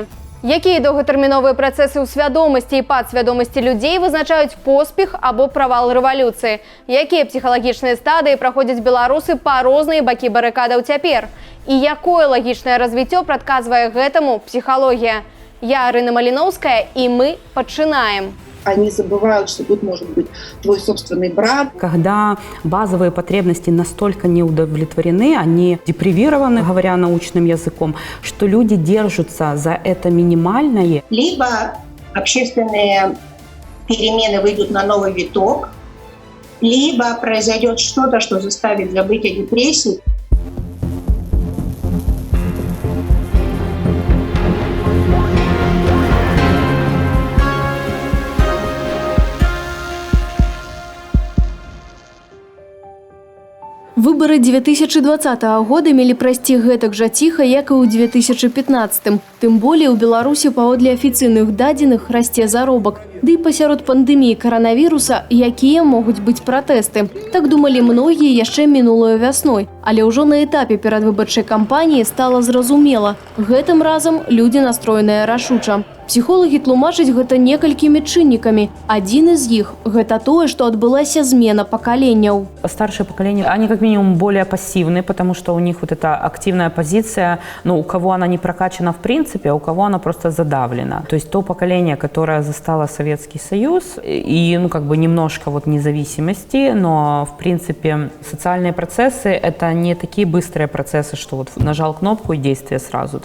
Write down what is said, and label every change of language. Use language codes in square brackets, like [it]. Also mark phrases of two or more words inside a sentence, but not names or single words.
[be] Якія доўгатэрміновыя працэсы ў свядомасці і падсвядомасці людзей вызначаюць поспех або правал рэвалюцыі? Якія псіхалагічныя стадыі праходзяць беларусы па розныя бакі барыкадаў цяпер? І якое лагічнае развіццё прадказвае гэтаму псіхалогія? Я Арына Маліноўская, і мы пачынаем. [ru] Они забывают, что тут может быть твой собственный брат. Когда базовые потребности настолько не удовлетворены, они депривированы, говоря научным языком, что люди держатся за это минимальное. Либо общественные перемены выйдут на новый виток, либо произойдет что-то, что заставит забыть о депрессии. [be] Выборы 2020 года мелі прайсці гэтак жа ціха, як і ў 2015. Тым болей у Беларусі паводле афіцыйных дадзеных расце заробак. Ды і пасярод пандэміі каранавіруса, якія могуць быць пратэсты. Так думалі многія яшчэ мінулой вясной. Але ўжо на этапе перадвыбарчай кампаніі стала зразумела. Гэтым разам людзі настроеныя рашуча. Псіхолагі тлумачаць гэта некалькімі чыннікамі. Адзін з іх – гэта тое, што адбылася змена пакаленняў. [ru] Старшее поколение, они как минимум более пассивны, потому что у них вот эта активная позиция, у кого она не прокачана в принципе, а у кого она просто задавлена. То есть то поколение, которое застало Советский Союз и, немножко независимости, но в принципе социальные процессы – это не такие быстрые процессы, что нажал кнопку и действие сразу.